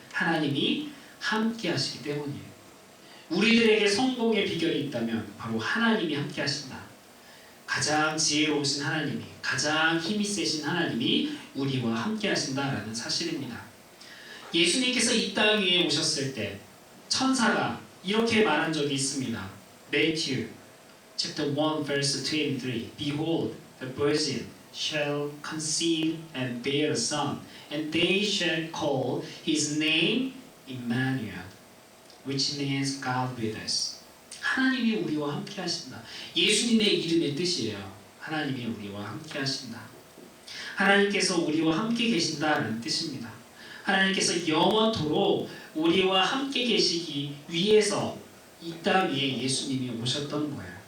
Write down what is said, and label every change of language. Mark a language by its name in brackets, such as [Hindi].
[Korean] 하나님이 함께 하시기 때문이에요. 우리들에게 성공의 비결이 있다면 바로 하나님이 함께 하신다. 가장 지혜로우신 하나님이, 가장 힘이 세신 하나님이 우리와 함께 하신다라는 사실입니다. 예수님께서 이 땅 위에 오셨을 때 천사가 이렇게 말한 적이 있습니다. [English] Matthew chapter 1 verse 23. Behold, the virgin shall conceive and bear a son, and they shall call his name Emmanuel, which means God with us. [Korean] 하나님이 우리와 함께 하신다. 예수님의 이름의 뜻이에요. 하나님이 우리와 함께 하신다. 하나님께서 우리와 함께 계신다는 뜻입니다. 하나님께서 영원토록 우리와 함께 계시기 위해서 이 땅 위에 예수님이 오셨던 거예요.